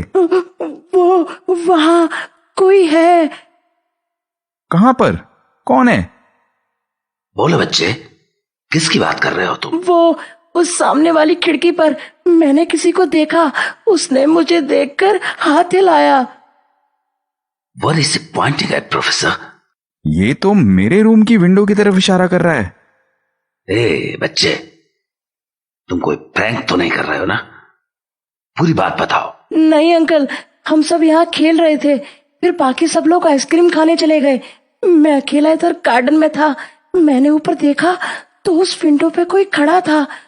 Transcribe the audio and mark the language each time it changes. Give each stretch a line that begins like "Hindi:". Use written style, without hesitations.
Hindi: वो वहां कोई है। कहां पर? कौन है? बोलो बच्चे, किसकी बात कर रहे हो तुम? वो उस सामने वाली खिड़की पर मैंने किसी को देखा। उसने मुझे देखकर हाथ हिलाया।
English: What is it pointing at, professor?
Hindi: ये तो मेरे रूम की विंडो की तरफ इशारा कर रहा है। ए बच्चे, तुम कोई प्रैंक तो नहीं कर रहे हो ना? पूरी बात बताओ। नहीं अंकल, हम सब यहाँ खेल रहे थे, फिर बाकी सब लोग आइसक्रीम खाने चले गए। मैं अकेला इधर गार्डन में था। मैंने ऊपर देखा तो उस विंडो पे कोई खड़ा था।